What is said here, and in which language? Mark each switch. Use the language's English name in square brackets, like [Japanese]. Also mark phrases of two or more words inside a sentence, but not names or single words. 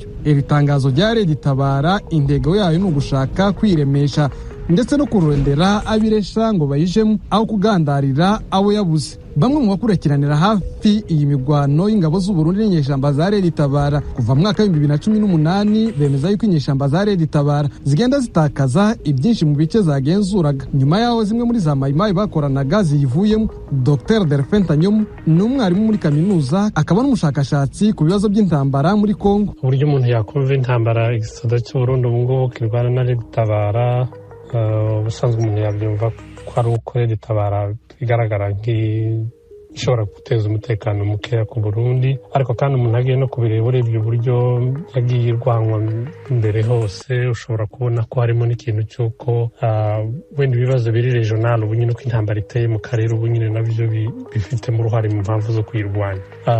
[Rundi] Iri tangazo rya Red Tabara intego yayo ni ugushaka kwiremesha ndetse no kurondera abiresha ngo bayijemo aho kugandarira abo yabuze. Bamwe mu bakurikiranira hafi iyi migwano y'ingabo z'u Burundi n'inyeshamba za Red Tabara kuva mu mwaka wa 2018 bemeza yuko inyeshamba za Red Tabara zigenda zitakaza ibyinshi mu bice zagenzuraga. Nyuma yaho zimwe muri za Mayimayi bakoranaga ziyivuyemo. Dr Delphin Tanyomu ni umwarimu muri kaminuza akaba n'umushakashatsi ku bibazo by'intambara muri Kongo. [Kinyarwanda] Uburyo umuntu yakumva intambara igisada cy'u Burundi ubu ngubu kirwana na Red Tabara ubusanzwe umuntu yabyumva ko ari uko Red Tabara igaragara nk'ishobora guteza umutekano mukeya ku Burundi, ariko kandi umuntu agiye no kubireba urebye uburyo yagiye irwanwa mbere hose ushobora kubona ko harimo n'ikintu cy'uko wenda ibibazo biri regional ubu nyine uko intambara iteye mu karere ubu nyine nabyo bifitemo uruhare mu mpamvu zo kuyirwanya.